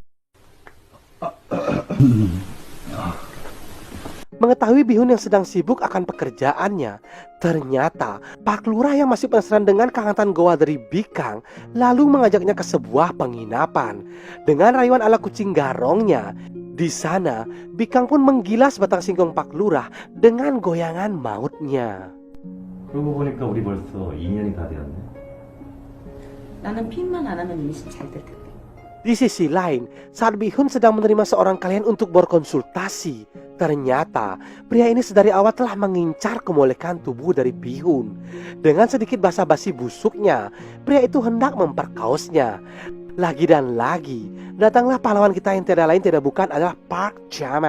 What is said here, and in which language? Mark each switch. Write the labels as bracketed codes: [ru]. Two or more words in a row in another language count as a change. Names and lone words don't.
[id] Mengetahui Bihun yang sedang sibuk akan pekerjaannya, ternyata Pak Lurah yang masih penasaran dengan kehangatan goa dari Bikang lalu mengajaknya ke sebuah penginapan. Dengan rayuan ala kucing garongnya, di sana Bikang pun menggilas batang singkong Pak Lurah dengan goyangan mautnya. [ko] 그러고 보니까 우리 벌써 2년이 다 되었네. 나는 핀만 안 하면 이미 잘 될 텐데. [id] Di sisi lain, saat Bihun sedang menerima seorang klien untuk berkonsultasi, ternyata pria ini sedari awal telah mengincar kemolekan tubuh dari Bihun. Dengan sedikit basa-basi busuknya, pria itu hendak memperkaosnya. Lagi dan lagi, datanglah pahlawan kita yang tidak lain tidak bukan adalah Park Chamat.